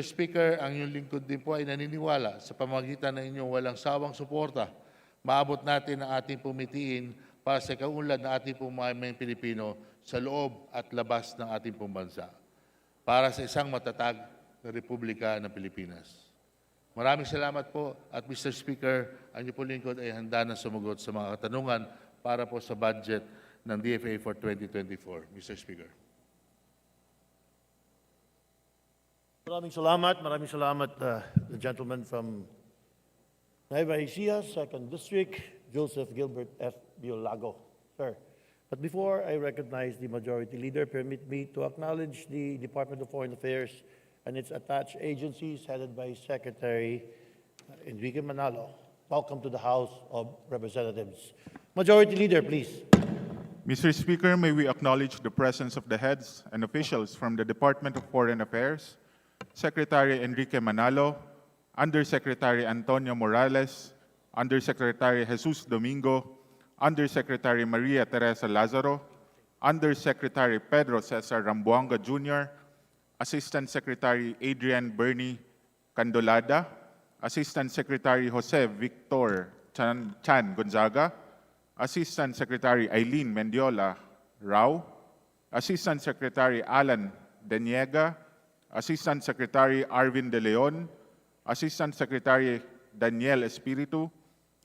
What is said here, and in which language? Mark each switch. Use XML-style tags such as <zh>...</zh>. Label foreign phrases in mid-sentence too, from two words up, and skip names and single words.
<tl>Speaker, ang inyong lingkod din po ay naniniwala sa pamamagitan ng inyong walang sawang suporta, maabot natin ang ating pumitiin para sa kaunlad ng ating pong mga Pilipino sa loob at labas ng ating pong bansa, para sa isang matatag na Republika ng Pilipinas. Maraming salamat po at Mr. Speaker, ang inyong pong lingkod ay handa na sumagot sa mga katanungan para po sa budget ng DFA for 2024.</tl> <en>Mr. Speaker.</en> <tl>Maraming salamat,</tl> <en>the gentleman from Nueva Ecija, 2nd District, Joseph Gilbert F. Biolago. Sir, but before I recognize the Majority Leader, permit me to acknowledge the Department of Foreign Affairs and its attached agencies headed by Secretary Enrique Manalo. Welcome to the House of Representatives. Majority Leader, please. Mr. Speaker, may we acknowledge the presence of the heads and officials from the Department of Foreign Affairs, Secretary Enrique Manalo, Undersecretary Antonio Morales, Undersecretary Jesus Domingo, Undersecretary Maria Teresa Lazaro, Undersecretary Pedro Cesar Rambuanga Jr., Assistant Secretary Adrian Bernie Candolada, Assistant Secretary Jose Victor Chan Gonzaga, Assistant Secretary Eileen Mendiola Rao, Assistant Secretary Alan Deniega, Assistant Secretary Arvin De Leon, Assistant Secretary Daniel Espiritu,</en>